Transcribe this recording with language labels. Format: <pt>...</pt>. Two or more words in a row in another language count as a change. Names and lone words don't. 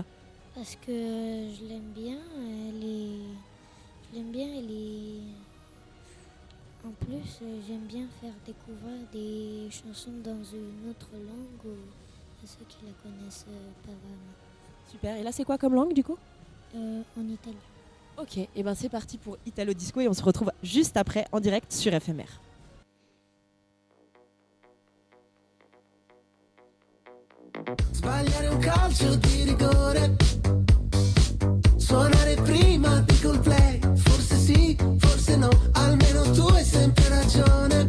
<fr>Parce que je l'aime bien, En plus, j'aime bien faire découvrir des chansons dans une autre langue à ceux qui la connaissent pas vraiment. Super, et là c'est quoi comme langue du coup ? En italien. Ok, et ben c'est parti pour Italo Disco et on se retrouve juste après en direct sur éphémère.</fr> <it>Sbagliare un calcio di rigore, suonare prima di col play, forse sì, forse no, almeno tu hai sempre ragione.</it>